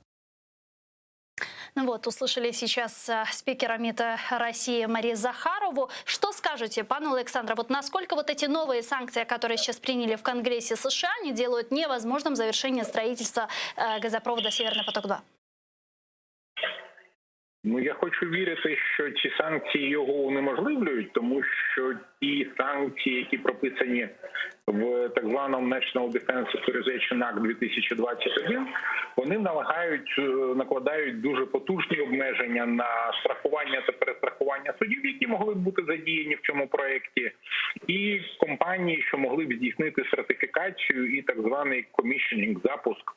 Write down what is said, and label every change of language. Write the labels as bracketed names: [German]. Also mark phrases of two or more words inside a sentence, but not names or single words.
[Russian] Ну вот, услышали сейчас спикера МИД России Марию Захарову. Что скажете, пан Александр, вот насколько вот эти новые санкции, которые сейчас приняли в Конгрессе США, не делают невозможным завершение строительства газопровода «Северный поток-2»? [Ukrainian] Ну, я хочу вірити, що ці санкції його унеможливлюють, тому що ті санкції, які прописані в так званому National Defense Authorization Act 2021, вони накладають дуже потужні обмеження на страхування та перестрахування судів, які могли б бути задіяні в цьому проєкті, і компанії, що могли б здійснити сертифікацію і так званий commissioning, запуск